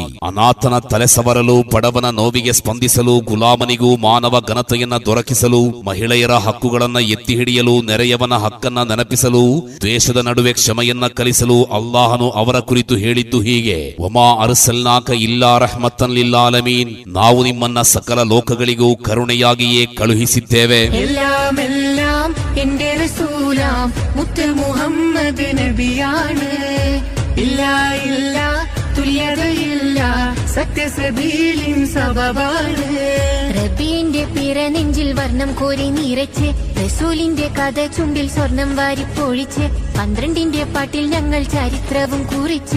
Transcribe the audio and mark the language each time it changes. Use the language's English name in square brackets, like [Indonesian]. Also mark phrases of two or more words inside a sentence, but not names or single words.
[Kannada] ಅನಾಥನ ತಲೆ ಸವರಲು, ಬಡವನ ನೋವಿಗೆ ಸ್ಪಂದಿಸಲು, ಗುಲಾಮನಿಗೂ ಮಾನವ ಘನತೆಯನ್ನ ದೊರಕಿಸಲು, ಮಹಿಳೆಯರ ಹಕ್ಕುಗಳನ್ನ ಎತ್ತಿ ಹಿಡಿಯಲು, ನೆರೆಯವನ ಹಕ್ಕನ್ನ ನೆನಪಿಸಲು, ದ್ವೇಷದ ನಡುವೆ ಕ್ಷಮೆಯನ್ನ ಕಲಿಸಲು ಅಲ್ಲಾಹನು ಅವರ ಕುರಿತು ಹೇಳಿದ್ದು ಹೀಗೆ: [Arabic] وما أرسلناك إلا رحمة للعالمين, [Kannada] ನಾವು ನಿಮ್ಮನ್ನ ಸಕಲ ಲೋಕಗಳಿಗೂ ಕರುಣೆಯಾಗಿಯೇ ಕಳುಹಿಸಿದ್ದೇವೆ. [Malayalam] എല്ലാം എന്റെ റസൂലാം മുത്ത് മുഹമ്മദ് നബിയാണ്. ഇല്ല ഇല്ല തുല്യതയില്ല സത്യസബീലിൻ സബബാണ്. റബ്ബിന്റെ പിറ നെഞ്ചിൽ വർണ്ണം കോരി നിറച്ച്, റസൂലിന്റെ കഥ ചുണ്ടിൽ സ്വർണം വാരിപ്പൊഴിച്ച്, 12ന്റെ പാട്ടിൽ ഞങ്ങൾ ചരിത്രവും കുറിച്ച്.